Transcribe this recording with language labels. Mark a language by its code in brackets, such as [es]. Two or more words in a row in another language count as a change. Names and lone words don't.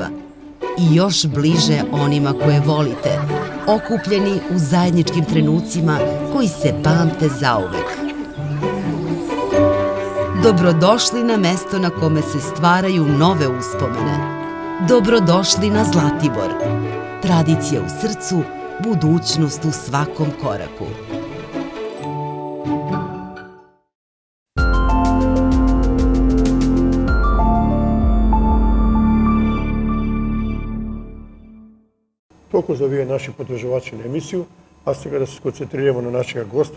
[sr] I još bliže onima koje volite, okupljeni u zajedničkim trenucima koji se pamte zauvek. Dobrodošli na mesto na kome se stvaraju nove uspomene. Dobrodošli na Zlatibor. Tradicija u srcu, budućnost u svakom koraku. [mk] Толку за вие наши подржувачи на емисију, а сега да се сконцентрираме на нашиот госта.